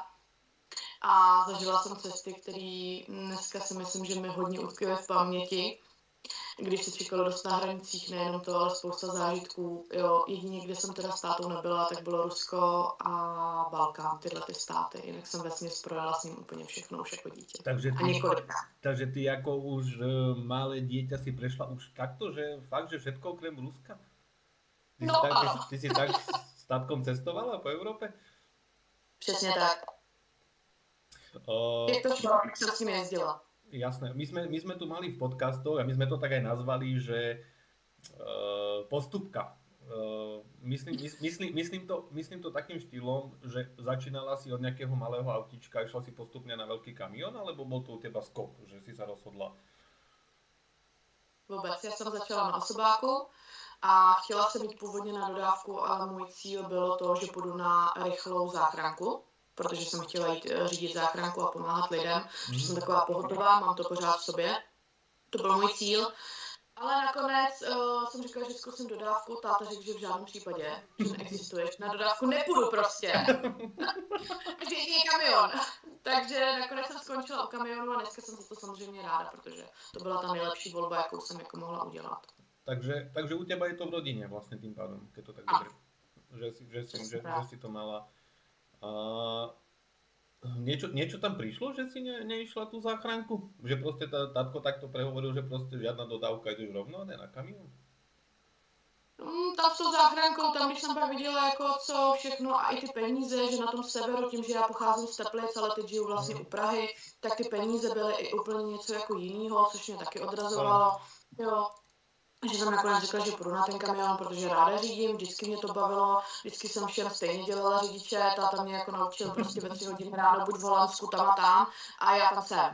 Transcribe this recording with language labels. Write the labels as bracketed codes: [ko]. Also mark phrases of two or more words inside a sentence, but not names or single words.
[cs] A zažila jsem cesty, které dneska si myslím, že mi hodně utkvěly v paměti. Když se čekalo dost na hranicích, nejenom to, ale spousta zážitků. Jo, jedině, kde jsem teda s tátou nebyla, tak bylo Rusko a Balkán, tyhle ty státy. Jinak jsem vesměs projela s ním úplně všechno už jako dítě. [sk] Takže ty ako už malé dieťa si prešla už takto, že fakt, že všetko okrem Ruska? Ty si tak s tátkom cestovala po Európe? [cs] Přesně tak. Jak to šlo, jak jsem s ním jezdila. [sk] Jasné, my sme tu mali v podcastoch a my sme to tak aj nazvali, že postupka. Myslím to takým štýlom, že začínala si od nejakého malého autička, išla si postupne na veľký kamión, alebo bol to u teba skok, že si sa rozhodla? Vôbec, ja som začala na osobáku [cs] a chtěla jsem jít původně na dodávku, ale můj cíl bylo to, že půjdu na rychlou záchranku, protože jsem chtěla jít řídit záchranku a pomáhat lidem, že jsem taková pohotová, mám to pořád v sobě. To byl můj cíl. Ale nakonec jsem říkala, že zkusím dodávku, táta řekl, že v žádném případě, že neexistuješ, na dodávku nepůjdu prostě. Že jedině kamion. Takže nakonec jsem skončila u kamionu a dneska jsem za to samozřejmě ráda, protože to byla ta nejlepší volba, jakou jsem jako mohla udělat. [sk] Takže u teba je to v rodine vlastne tým pádom, keď to tak dobre. Že si to mala. Niečo tam prišlo, že si neišla tú záchranku? Že proste tátko takto prehovoril, že proste žiadna dodávka, ideš rovno, ne na kamión? [cs] Tam s tou záchrankou, tam když jsem pak viděla jako co všechno a i ty peníze, že na tom severu, tím, že já pocházím z Teplic, ale teď žiju vlastně u Prahy, tak ty peníze byly i úplně něco jako jinýho, což mě taky odrazovalo. Jo, že jsem nakonec řekla, že půjdu na ten kamion, protože ráda řídím, vždycky mě to bavilo, vždycky jsem všem stejně dělala řidiče, táta mě jako naučil prostě ve 3 hodiny ráno buď v Holandsku tam a já tam jsem.